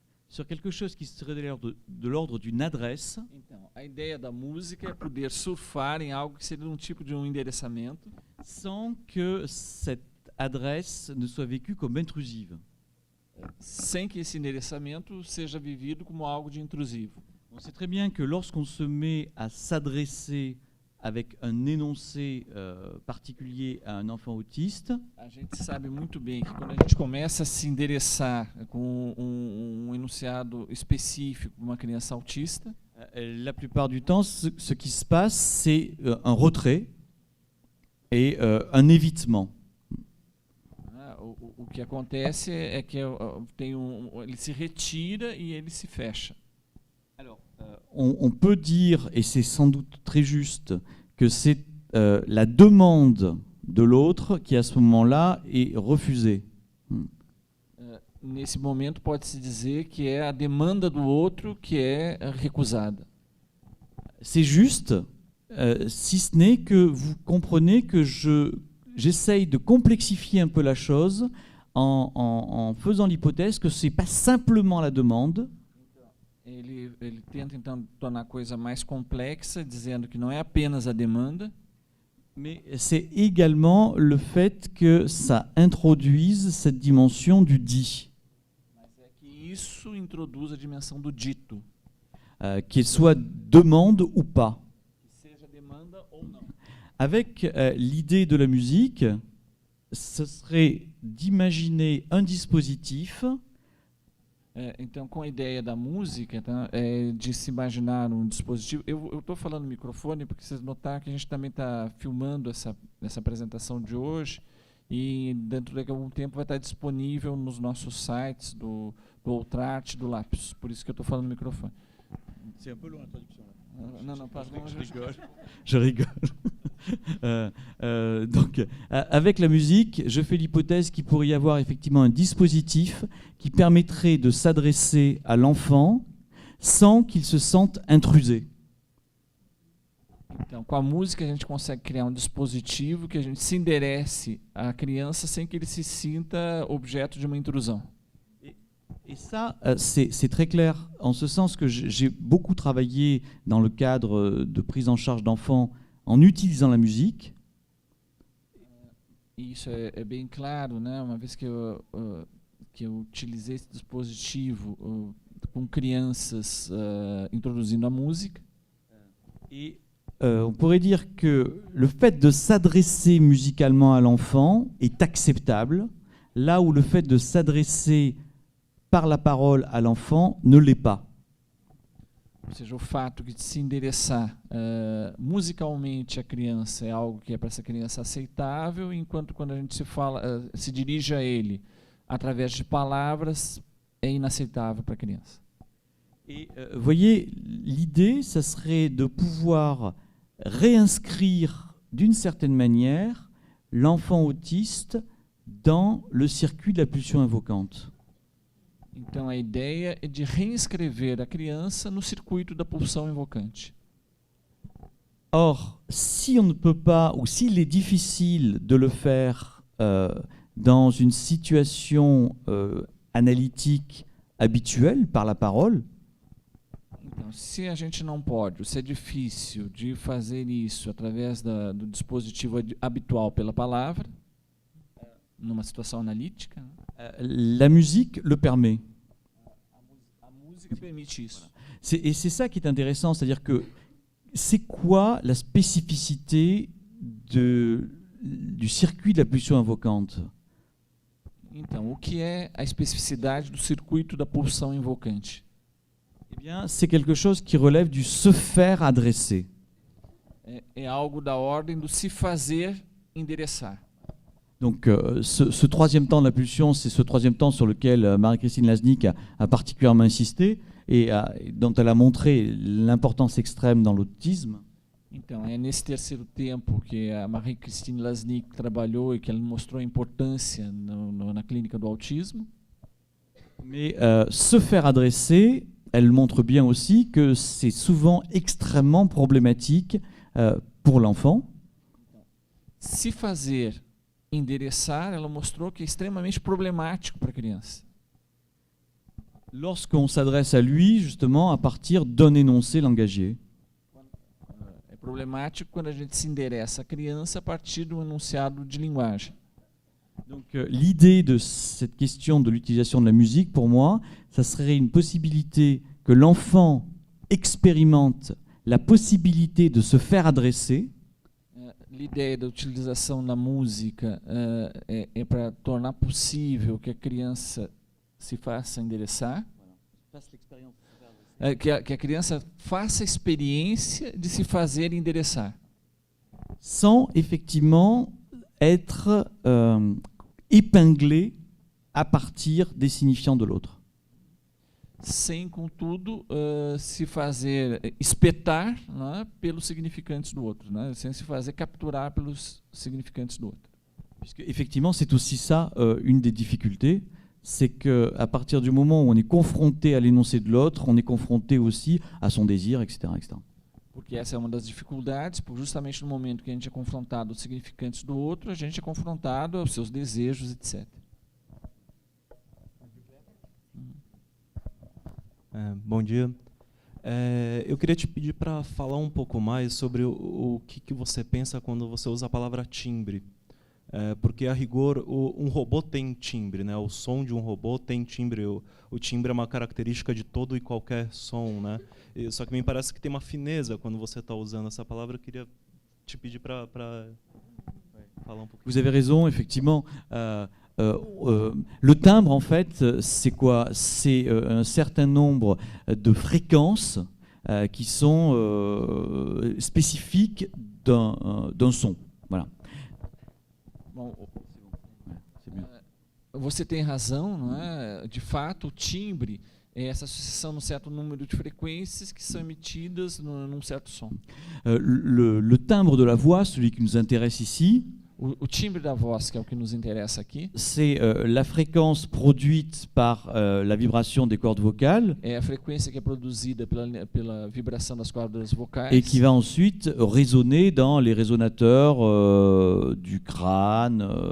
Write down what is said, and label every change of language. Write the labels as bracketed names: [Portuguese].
[French] sur quelque chose qui serait de l'ordre d'une adresse, [Portuguese] Então, a ideia da música é poder surfar em algo que seria um tipo de um endereçamento, [French] sans que cette adresse ne soit vécue comme intrusive. [Portuguese] sem que esse endereçamento seja vivido como algo de intrusivo. [French] On sait très bien que lorsqu'on se met à s'adresser avec un énoncé particulier à un enfant autiste, [Portuguese] A gente sabe muito bem que quando a gente começa a se endereçar com um enunciado específico para uma criança autista, [French] la plupart du temps, ce qui se passe, c'est un retrait et un évitement. [Portuguese] né, o que acontece é que ele se retira e ele se fecha. [French] Alors, on peut dire, et c'est sans doute très juste, que c'est la demande de l'autre qui, à ce moment-là, est refusée. [Portuguese] Nesse momento, pode-se dizer que é a demanda do outro que é recusada. [French] C'est juste, si ce n'est que vous comprenez que j'essaye de complexifier un peu la chose en faisant l'hypothèse que ce n'est pas simplement la demande, [Portuguese] Ele tenta, então, tornar a coisa mais complexa, dizendo que não é apenas a demanda, [French] mais c'est également le fait que ça introduise cette dimension du dit, [Portuguese] mas é que isso introduz a dimensão do dito, [French] qu'il soit demande ou pas. [Portuguese] que seja demanda ou não. [French] Avec l'idée de la musique, ce serait d'imaginer un dispositif [Portuguese] Então, com a ideia da música, então, de se imaginar um dispositivo, eu estou falando no microfone porque vocês notaram que a gente também está filmando essa apresentação de hoje e dentro de algum tempo vai estar disponível nos nossos sites do Outrart, do Lapsus. Por isso que eu estou falando no microfone. [French] C'est un peu long la traduction. [Portuguese] Não, pardon. [French] Je rigole. Donc, avec la musique, je fais l'hypothèse qu'il pourrait y avoir effectivement un dispositif qui permettrait de s'adresser à l'enfant sans qu'il se sente intrusé. [Portuguese] Então, com a música, a gente consegue criar um dispositivo que a gente se enderece à criança sem que ele se sinta objeto de uma intrusão. [French] Et ça, c'est très clair, en ce sens que j'ai beaucoup travaillé dans le cadre de prise en charge d'enfants en utilisant la musique. [Portuguese] Isso é bem claro, né? Uma vez que eu utilizei esse dispositivo com crianças introduzindo a música. [French] Et on pourrait dire que le fait de s'adresser musicalement à l'enfant est acceptable, là où le fait de s'adresser par la parole à l'enfant ne l'est pas. [Portuguese] Ou seja, o fato de se endereçar musicalmente à criança é algo que é para essa criança aceitável, enquanto quando a gente se dirige a ele através de palavras, é inaceitável para a criança. [French] Et voyez, l'idée, ça serait de pouvoir réinscrire d'une certaine manière l'enfant autiste dans le circuit de la pulsion invocante. [Portuguese] Então a ideia é de reinscrever a criança no circuito da pulsão invocante. [French] Or, si on ne peut pas, ou s'il est difficile de le faire dans une situation analytique habituelle par la parole, [Portuguese] Então, se a gente não pode, ou se é difícil de fazer isso através do dispositivo habitual pela palavra, numa situação analítica, [French] la musique le permet. [Portuguese] a música permite isso. [French] Et c'est ça qui est intéressant, c'est-à-dire que c'est quoi la spécificité du circuit de la pulsion invocante? [Portuguese] Então, o que é a especificidade do circuito da pulsão invocante? [French] Eh bien, c'est quelque chose qui relève du se faire adresser. [Portuguese] É algo da ordem do se fazer endereçar. [French] Donc, ce troisième temps de la pulsion, c'est ce troisième temps sur lequel Marie-Christine Laznick a particulièrement insisté et dont elle a montré l'importance extrême dans l'autisme. [Portuguese] Então, é nesse terceiro tempo que a Marie-Christine Laznick trabalhou e que ela mostrou a importância na clínica do autismo. [French] Mais se faire adresser, elle montre bien aussi que c'est souvent extrêmement problématique pour l'enfant. [Portuguese] Se fazer endereçar, ela mostrou que é extremamente problemático para a criança. [French] Lorsqu'on s'adresse à lui, justement, à partir d'un énoncé langagier. [Portuguese] É problemático quando a gente se endereça à criança a partir de um enunciado de linguagem. [French] Donc l'idée de cette question de l'utilisation de la musique, pour moi, ça serait une possibilité que l'enfant expérimente la possibilité de se faire adresser. [Portuguese] L'ideia da utilização da música é para tornar possível que a criança se faça endereçar, que a criança faça a experiência de se fazer endereçar. [French] Sans effectivement être épinglé à partir des signifiants de l'autre. [Portuguese] Sem, contudo, se fazer espetar, né, pelos significantes do outro, né, sem se fazer capturar pelos significantes do outro. [French] Puisque effectivement, c'est aussi ça une des difficultés, c'est qu'à partir du moment où on est confronté à l'énoncé de l'autre, on est confronté aussi à son désir, etc., etc. [Portuguese] Porque essa é uma das dificuldades, porque justamente no momento que a gente é confrontado aos significantes do outro, a gente é confrontado aos seus desejos, etc. Bom dia. Eu queria te pedir para falar um pouco mais sobre o que você pensa quando você usa a palavra timbre. Porque, a rigor, um robô tem timbre, né? O som de um robô tem timbre. O timbre é uma característica de todo e qualquer som, né? Só que me parece que tem uma fineza quando você está usando essa palavra. Eu queria te pedir para falar um pouco. [French] Vous avez raison, effectivement. Le timbre, en fait, c'est quoi? C'est un certain nombre de fréquences qui sont spécifiques d'un son. Voilà. [Portuguese] Bom, você tem razão, não é? De fato, o timbre é essa sucessão de um certo número de frequências que são emitidas num certo som. [French] Le timbre de la voix, celui qui nous intéresse ici, [Portuguese] o timbre da voz, que é o que nos interessa aqui, [French] c'est la fréquence produite par la vibration des cordes vocales [Portuguese] é a frequência que é produzida pela vibração das cordas vocais [French] et qui va ensuite résonner dans les résonateurs du crâne.